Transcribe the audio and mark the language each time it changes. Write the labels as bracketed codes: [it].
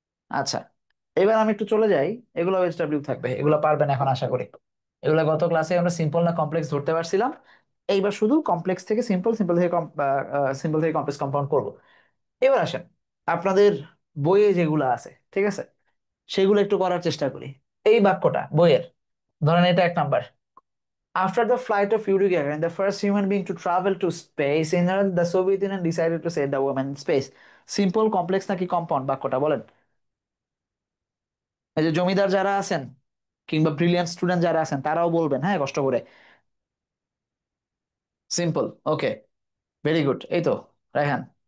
[bn] আচ্ছা, এবার আমি একটু চলে যাই। এগুলো HW থাকবে, এগুলো পারবেন এখন আশা করি। এগুলো গত ক্লাসে আমরা সিম্পল না কমপ্লেক্স ধরতে পারছিলাম। এইবার শুধু কমপ্লেক্স থেকে সিম্পল, সিম্পল থেকে সিম্পল থেকে কমপ্লেক্স কম্পাউন্ড করব। এবার আসেন, আপনাদের বইয়ে যেগুলো আছে, ঠিক আছে, সেগুলো একটু করার চেষ্টা করি। এই বাক্যটা বইয়ের, ধরেন এটা 1 number. [en] After the flight of Yuri Gagarin, the first human being to travel to space, in the Soviet Union decided to send a woman in space. [bn] Simple, complex নাকি কম্পাউন্ড বাক্যটা বলেন? এই যে জমিদার যারা আছেন কিংবা ব্রিলিয়ান্ট স্টুডেন্ট যারা আছেন তারাও বলবেন, হ্যাঁ, কষ্ট করে। সিম্পল, ওকে, ভেরি গুড, এই তো রায়হান।